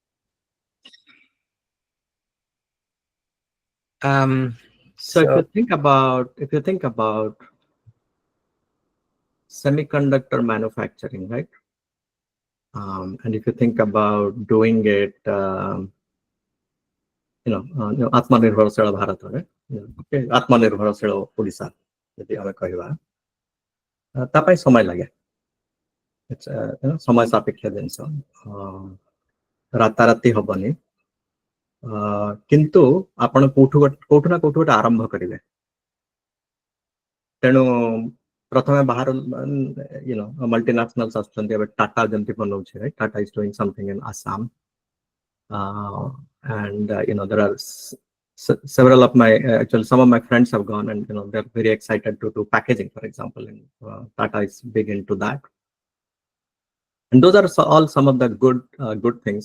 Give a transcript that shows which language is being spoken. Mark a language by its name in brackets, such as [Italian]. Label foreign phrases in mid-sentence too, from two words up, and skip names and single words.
[English] So if you think about semiconductor manufacturing, right? And if you think about doing it, Atmanirbharshila Bharat, right? [Odia] Okay, Atmanirbharshila Odisha, ଯଦି ଆମେ କହିବା. ତା ପାଇଁ ସମୟ ଲାଗେ. It's ସମୟ ସାପେକ୍ଷ ଜିନିଷ. ରାତାରାତି ହେବନି. କିନ୍ତୁ ଆପଣ କୋଉଠୁ ନା କୋଉଠୁ ଗୋଟେ ଆରମ୍ଭ କରିବେ. ତେଣୁ ପ୍ରଥମେ ବାହାର ମଲ୍ଟିନ୍ୟାସନାଲ୍ସ ଆଛନ୍ତି ଏବେ ଟାଟା ଯନ୍ତି ବନଉଛି, right? [English] Tata is doing something in Assam, and there are several of my actually some of my friends have gone and they're very excited to do packaging, for example, and Tata is big into that. And those are all some of the good things.